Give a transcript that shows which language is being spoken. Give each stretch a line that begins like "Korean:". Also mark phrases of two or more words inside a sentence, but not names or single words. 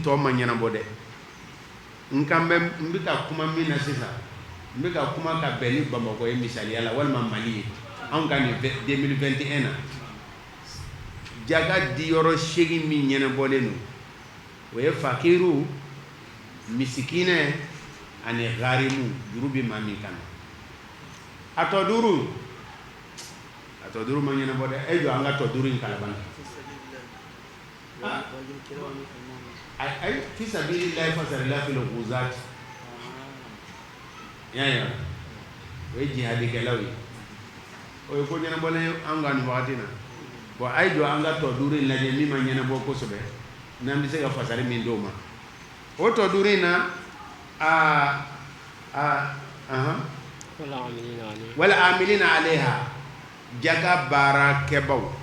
Bambara: tɔ ma ɲɛnabɔ dɛ n bɛ ka kuma min na sisan n bɛ ka kuma ka bɛn ni Bamakɔ ye misaliya la walima Mali ye anw ka nin 2021 na jaga diyɔrɔ 8 min ɲɛnabɔlen don o ye fakiru misikinɛ ani garimu juru bɛ maa min kan na a tɔ duuru ma ɲɛnabɔ dɛ e jɔ an ka tɔ duuru in kalabana
Arabic: أي في سبيل الله فسر الله في الغزاة
Bambara: ya o ye jihadikɛlaw ye o ye ko ɲɛnabɔlen an ka nin wagati na bon a ye jɔ an ka tɔ duuru in lajɛ min ma ɲɛnabɔ kosɛbɛ n'an bɛ se ka fasari min d'o ma o tɔ duuru in na
Arabic: والعاملين عليها
Bambara: jaga baarakɛbaw